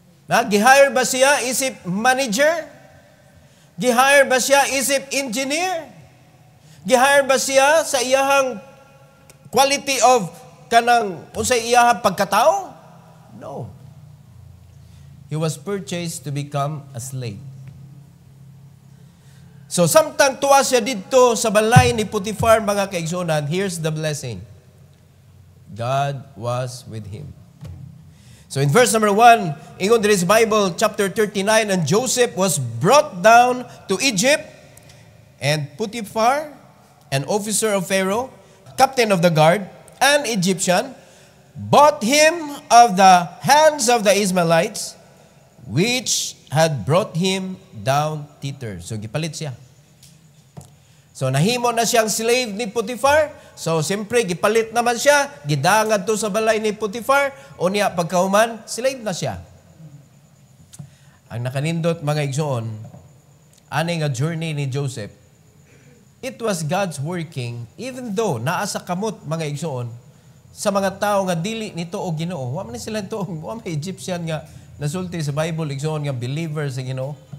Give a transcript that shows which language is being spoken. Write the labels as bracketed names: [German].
[Cebuano] Gi-hire ba siya isip manager? Gi-hire ba siya isip engineer? Gi-hire ba siya sa iyahang quality of kanang unsay iyahang pagkatao? [English] No. He was purchased to become a slave. [Cebuano] So samtang tuwa siya dito sa balay ni Potiphar mga kaigsunan, [English] here's the blessing. God was with him. So in verse number 1, [Cebuano] ingon diri sa Bible chapter 39, [English] and Joseph was brought down to Egypt, and Potiphar, an officer of Pharaoh, captain of the guard, an Egyptian, bought him of the hands of the Ishmaelites, which had brought him down thither. [Cebuano] So, gipalit siya. So, nahimo na siyang slave ni Potiphar. So, siyempre, gipalit naman siya. Gidangad to sa balay ni Potiphar. O niya, pagkahuman, slave na siya. Ang nakanindot, mga igsoon, ani nga journey ni Joseph, [English] it was God's working, [Cebuano] even though naa sa kamot, mga igsoon, sa mga tao nga dili nito o Ginoo. Wa man sila to, wa may Egyptian nga nasulti sa Bible, igsoon nga believers sa Ginoo.